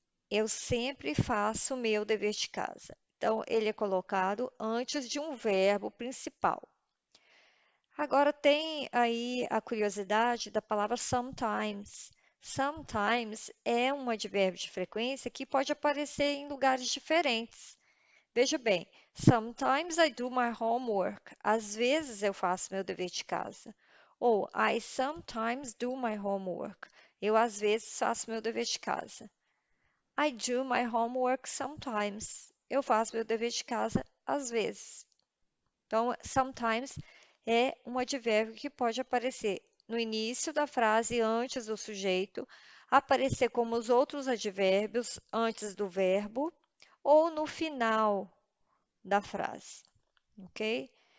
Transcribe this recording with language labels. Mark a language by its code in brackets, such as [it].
[pt] Eu sempre faço o meu dever de casa. Então, ele é colocado antes de um verbo principal. Agora, tem aí a curiosidade da palavra sometimes. Sometimes é um advérbio de frequência que pode aparecer em lugares diferentes. Veja bem, [en] sometimes I do my homework. [pt] Às vezes eu faço meu dever de casa. [en] Ou I sometimes do my homework. [pt] Eu às vezes faço meu dever de casa. [en] I do my homework sometimes. [pt] Eu faço meu dever de casa às vezes. Então, sometimes é um advérbio que pode aparecer no início da frase antes do sujeito, aparecer como os outros advérbios antes do verbo ou no final da frase, ok?